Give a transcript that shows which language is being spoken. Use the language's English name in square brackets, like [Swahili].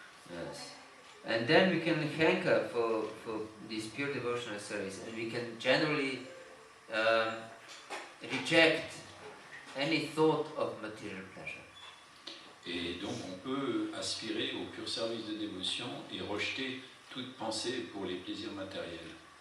[English] Yes. And then we can hanker for this pure devotional service, and we can generally reject any thought of material pleasure. [French] Et donc on peut aspirer au pur service de dévotion et rejeter toute pensée pour les plaisirs matériels.